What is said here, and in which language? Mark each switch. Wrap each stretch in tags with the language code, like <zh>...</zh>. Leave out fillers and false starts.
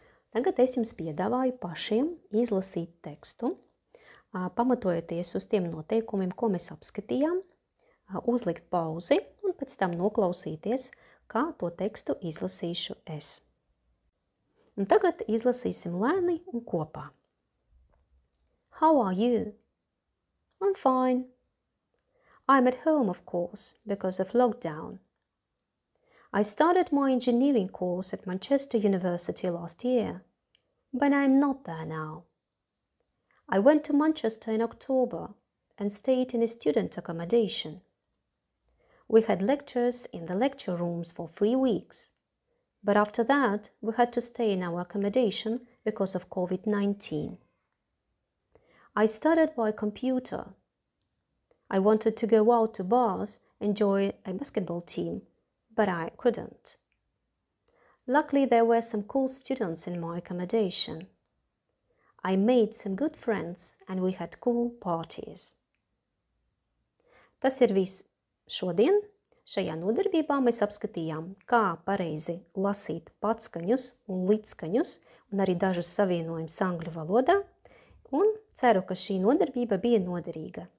<lv>Tagad es jums piedāvāju pašiem izlasīt tekstu, pamatojoties uz tiem noteikumiem, ko mēs apskatījām, uzlikt pauzi un pēc tam noklausīties, kā to tekstu izlasīšu es. Un tagad izlasīsim lēni un kopā.</lv> <en>How are you? I'm fine. I'm at home, of course, because of lockdown. I started my engineering course at Manchester University last year, but I'm not there now. I went to Manchester in October and stayed in a student accommodation. We had lectures in the lecture rooms for 3 weeks, but after that we had to stay in our accommodation because of COVID-19. I studied by computer. I wanted to go out to bars and join a basketball team, but I couldn't. Luckily, there were some cool students in my accommodation. I made some good friends and we had cool parties.</en> <lv>Tas ir viss šodien. Šajā nodarbībā mēs apskatījām, kā pareizi lasīt patskaņus un līdzskaņus un arī dažus savienojumus angļu valodā. Un ceru, ka šī nodarbība bija noderīga.</lv>